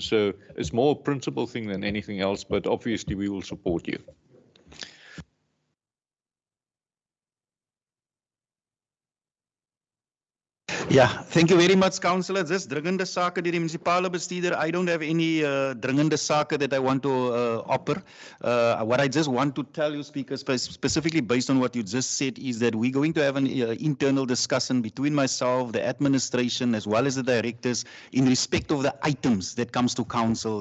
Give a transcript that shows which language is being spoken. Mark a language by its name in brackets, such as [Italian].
[English] So it's more a principle thing than anything else, but obviously we will support you. Yeah, thank you very much, Councillor. [Afrikaans] Just dringende sake deur die munisipale bestuurder. [English] I don't have any [Afrikaans] dringende sake [English] that I want to offer. What I just want to tell you, Speaker, specifically based on what you just said, is that we're going to have an internal discussion between myself, the administration, as well as the directors in respect of the items that comes to council.